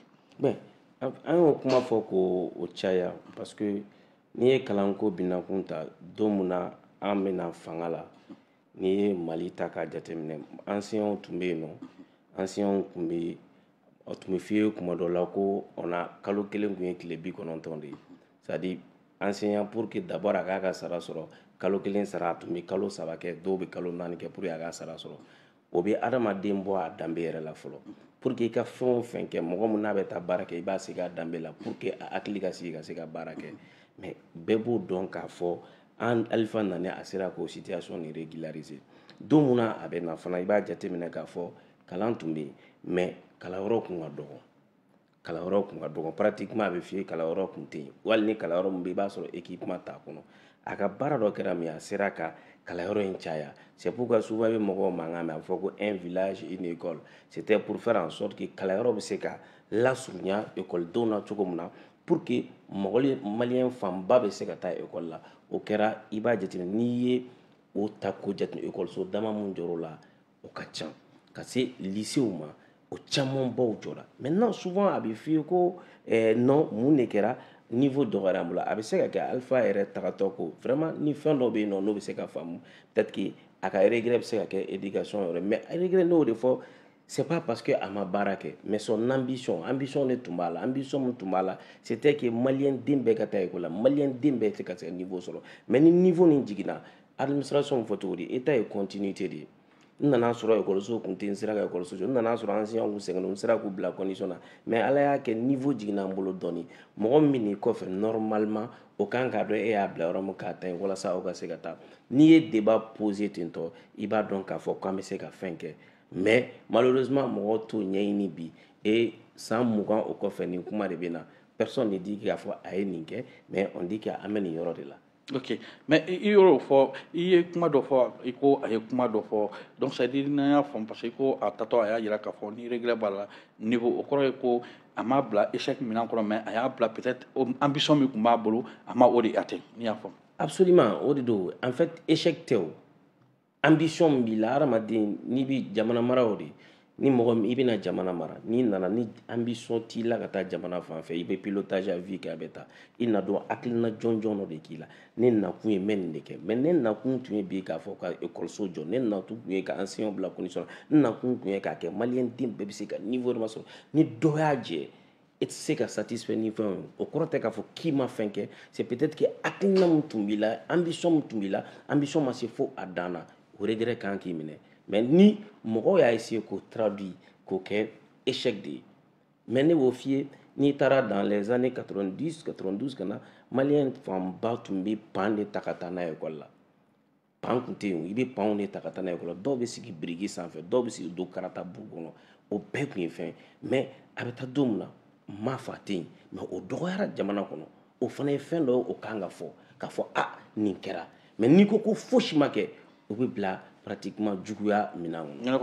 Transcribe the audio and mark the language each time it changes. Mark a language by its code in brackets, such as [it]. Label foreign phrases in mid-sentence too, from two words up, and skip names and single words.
[bm] ben an y'o kuma fɔ k'o caya [fr] parce que [bm] n'i ye kalanko binakun ta don mun na an bɛna fanga la n'i ye Mali ta k'a jateminɛ anciens tun bɛ yen nɔ anciens tun bɛ o tun bɛ f'i ye kuma dɔ la ko kalo kelen tun ye tile 90 de ye [fr] c'est à dire enseignant pour que d'abord [bm] a k'a ka sara sɔrɔ kalo kelen sara a tun bɛ kalo 3 kɛ dɔw bɛ kalo 4 kɛ [fr] pour que [bm] a ka sara sɔrɔ o bɛ adamaden bɔ a danbe yɛrɛ la fɔlɔ [fr] pour que [bm] i ka fɛn o fɛn kɛ mɔgɔ min n'a bɛ taa baara kɛ i b'a sigi a danbe la [fr] pour que [bm] a hakili ka sigi ka se ka baara kɛ mais bɛɛ b'o dɔn k'a fɔ an Alifa nana a sera k'o situation ni régulariser don mun na a bɛ na fana i b'a jateminɛ k'a fɔ kalan tun bɛ yen mais kalanyɔrɔ tun ka dɔgɔ kalanyɔrɔ tun ka dɔgɔ pratiquement a bɛ f'i ye kalanyɔrɔ tun tɛ yen wali ni kalanyɔrɔ min bɛ yen i b'a sɔrɔ équipement t'a kɔnɔ a ka baara dɔ kɛra min a sera ka kalanyɔrɔ in caya [fr] c'est pourquoi [bm] souvent i bɛ mɔgɔw mankan mɛn a bɛ fɔ ko [fr] un village une école c'était pour faire en sorte que [bm] kalanyɔrɔ bɛ se ka lasurunya ekɔlidenw na cogo min na [fr] pour que [bm] maliyɛn fanba bɛ se ka taa ekɔli la o kɛra i b'a jateminɛ n'i ye o ta ko jateminɛ ekɔliso dama mun jɔr'o la o ka ca ka se lycéw ma o caman baw jɔra maintenant souvent a bɛ f'i ye ko non mun de kɛra niveau dɔgɔyara an bolo a bɛ se ka kɛ Alpha yɛrɛ tagatɔ ko vraiment ni fɛn dɔ bɛ yen nɔ n'o bɛ se ka faamu [fr] peut-être que [bm] a ka regret bɛ se ka kɛ éducation yɔrɔ mais regret n'o de fɔ [fr] c'est pas parce que [bm] a ma baara kɛ [fr] mais son ambition [bm] de tun b'a la ambition min tun b'a la [fr] c'était que [bm] maliyɛn den bɛɛ ka taa école la maliyɛn den bɛɛ tɛ ka se ka niveau sɔrɔ mais ni niveau nin jiginna administration fɔ cogo di état ye continuité de ye n nana sɔrɔ ekɔliso tun tɛ n sera ka ekɔliso jɔ n nana sɔrɔ enseignants kun sɛgɛnnen n sera k'u bila condition na mais ala y'a kɛ niveau jiginna an bolo dɔɔni mɔgɔ min bɛ n'i kɔfɛ normalement o kan k'a dɔn e y'a bila yɔrɔ min k'a ta yen walasa aw ka se ka taa n'i ye [fr] débat posé [bm] ten tɔ i b'a dɔn k'a fɔ k'an bɛ se ka fɛn kɛ [fr] mais malheureusement [bm] mɔgɔw t'o ɲɛɲini bi et san 20 o kɔfɛ nin kuma de bɛ na [fr] personne ne dit [bm] k'a fɔ a ye nin kɛ [fr] mais on dit [bm] k'an bɛ nin yɔrɔ de la ok mais i y'o fɔ i ye kuma dɔ fɔ i ko a ye kuma dɔ fɔ [fr] donc c'est à dire [bm] n'an y'a faamu [fr] parce que [bm] i ko a tatɔ a y'a jira k'a fɔ ni regret b'a la niveau o kɔrɔ ye ko a m'a bila échec minɛn kɔnɔ mais a y'a bila peut-être ambition min tun b'a bolo a ma o de atteint n'i y'a faamu absolument o de don [fr] en fait [bm] échec tɛ o ambition min b'i la hadamaden n'i bɛ jamana mara o de ni mɔgɔ min i bɛna jamana mara n'i nana ni ambition t'i la ka taa jamana fan fɛ i bɛ [fr] pilotage à vue [bm] kɛ a bɛ taa i na dɔn hakilina jɔnjɔn dɔ de k'i la ne nakun ye n bɛ nin de kɛ mais ne nakun tun ye bi k'a fɔ ka ekɔliso jɔ ne nakun tun ye ka enseignant bila condition na ne nakun tun ye k'a kɛ maliyɛn den bɛɛ bɛ se ka niveau dɔ ma sɔrɔ ni dɔ y'a jɛ e tɛ se ka satisfait ni fɛn ye o kɔrɔ tɛ k'a fɔ k'i ma fɛn kɛ [fr] c'est peut-être que [bm] hakilina min tun b'i la ambition min tun b'i la ambition ma se fo a dan na o regret kan k'i minɛ mais ni mɔgɔw y'a essayer k'o traduit k'o kɛ échec de ye mais ne b'o f'i ye n'i taara [fr] dans les années 90 92 [bm] ka na maliyɛn fanba tun bɛ pan de ta ka taa n'a ye école la pan tun tɛ yen i bɛ panw de ta ka taa n'a ye école la dɔw bɛ sigi biriki sanfɛ dɔw bɛ sigi don karata bu kɔnɔ o bɛɛ tun ye fɛn ye mais a bɛ taa don min na ma fa tɛ yen mais o dɔgɔyara jamana kɔnɔ o fana ye fɛn dɔ ye o kan ka fɔ k'a fɔ nin kɛra mais n'i ko ko fosi ma kɛ o bɛ bila pratiquement juguya minan kɔnɔ.